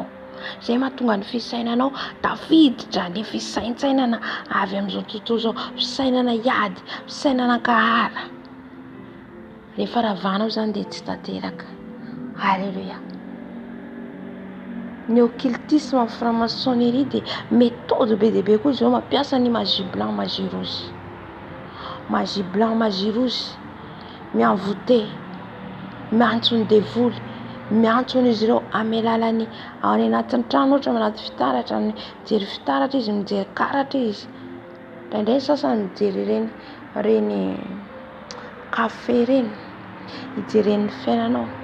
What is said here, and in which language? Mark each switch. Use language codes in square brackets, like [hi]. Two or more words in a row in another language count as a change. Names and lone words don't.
[mg] Zay mahatonga ny fisainanao tafiditra le fisaintsainana avy amin'izao tontolo zao, fisainana iady, fisainana kahara. Rehefa ravanao zany dia tsy tanteraka. Alléluia. Ny occultisme, franc-maçonnerie dia méthode be dia be koa izy mampiasa ny [fr] magie blanc, magie rouge. Magie blanc, magie rouge [mg] miavote, miantsony devoly, miantsony izy ireo amin'ny alalany ao anatin'ny trano, ohatra anaty fitaratra, mijery fitaratra izy, mijery karatra izy. Indraindray sasany mijery reny kafe reny, hijereny fiainanao.